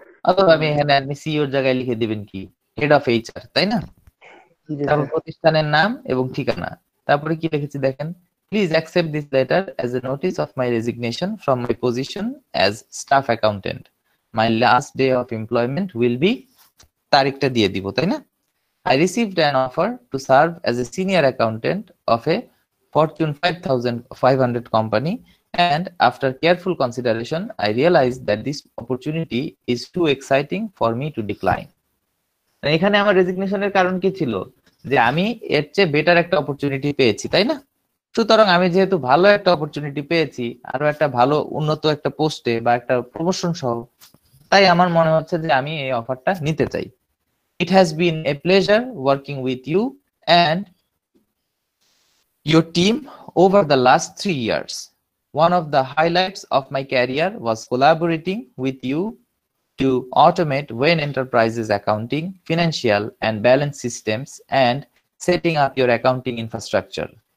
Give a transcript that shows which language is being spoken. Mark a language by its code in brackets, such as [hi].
[bn] অথবা আমি এখানে আপনি সিইওর জায়গায় লিখে দিবেন কি হেড অফ এইচআর, তাই না? জি তারপর স্যার। প্রতিষ্ঠানের নাম এবং ঠিকানা। তারপরে কি লিখেছি দেখেন, please accept this letter as a notice of my resignation from my position as staff accountant, my last day of employment will be, তারিখটা দিয়ে দিব, তাই না? [en] I received an offer to serve as a senior accountant of a Fortune 5,500 company, and after careful consideration, I realized that this opportunity is too exciting for me to decline. [bn] এখানে আমার রেজিগনেশনের কারণ কি ছিল, যে আমি এর চেয়ে বেটার একটা অপরচুনিটি পেয়েছি, তাই না? সুতরাং আমি যেহেতু ভালো একটা অপরচুনিটি পেয়েছি, আরো একটা ভালো উন্নত একটা পোস্টে বা একটা প্রমোশন সহ, তাই আমার মনে হচ্ছে যে আমি এই অফারটা নিতে চাই। [en] It has been a pleasure working with you and your team over the last 3 years. One of the highlights of my career was collaborating with you to automate Wayne Enterprises accounting, financial and balance systems, and setting up your accounting infrastructure.